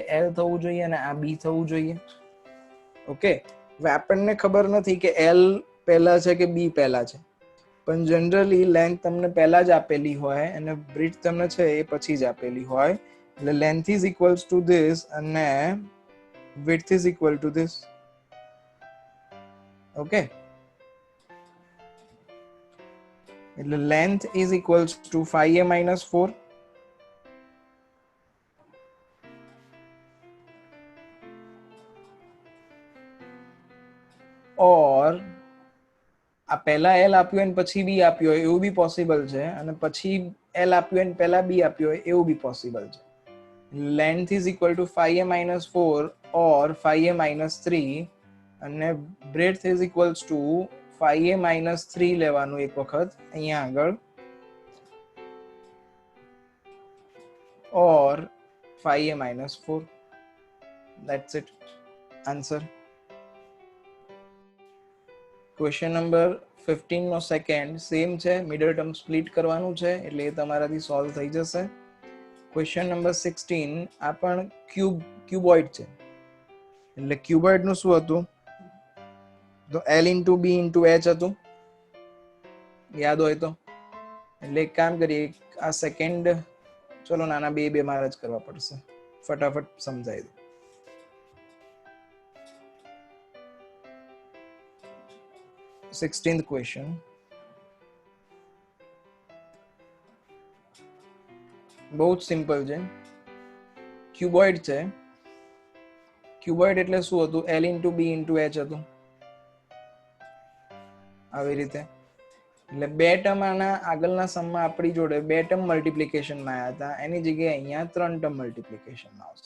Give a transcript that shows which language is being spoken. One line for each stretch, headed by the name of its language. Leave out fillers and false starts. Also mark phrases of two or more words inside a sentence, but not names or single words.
Gujarati: L થવું જોઈએ અને આ B થવું જોઈએ. ઓકે, હવે આપણને ખબર નથી કે L પહેલા છે કે B પહેલા છે, પણ
English: generally length
Gujarati: તમને પહેલા જ આપેલી હોય અને બ્રીથ તમને છે એ પછી જ આપેલી હોય.
English: એટલે length is equals to this અને width is equal to this.
Gujarati: Okay, એટલે
English: length is equals to 5a - 4 or
Gujarati: આ પહેલા L આપ્યું અને પછી B આપ્યું હોય એવું બી પોસિબલ છે અને પછી L આપ્યું અને પહેલા B આપ્યું હોય એવું બી પોસિબલ છે.
English: length is equal to 5a - 4 or 5a - 3 અને breadth is equals to 5a - 3
Gujarati: લેવાનું એક વખત અહીંયા આગળ
English: or 5a - 4. That's it. Answer. Question number 15
Gujarati: નો
English: second sum
Gujarati: છે,
English: middle term split
Gujarati: કરવાનું છે એટલે એ તમારાથી સોલ્વ થઈ જશે.
English: question number 16
Gujarati: આ પણ ક્યુબોઇડ છે. એટલે ક્યુબોઇડ નું શું હતું? તો L * B * H હતું, યાદ હોય તો. એટલે એક કામ કરીએ, આ સેકન્ડ ચલો નાના બે મારા જ કરવા પડશે, ફટાફટ સમજાવી દો.
English: Sixteenth question.
Gujarati: બહુ જ સિમ્પલ છે. ક્યુબોઇડ છે. ક્યુબોઇડ એટલે શું હતું? L * B * H હતું આવી રીતે. એટલે બે ટર્મ આના આગળના સમમાં આપણી જોડે બે ટર્મ મલ્ટીપ્લિકેશનમાં આવ્યા હતા, એની જગ્યાએ અહીંયા 3 ટર્મ મલ્ટીપ્લિકેશનમાં આવશે.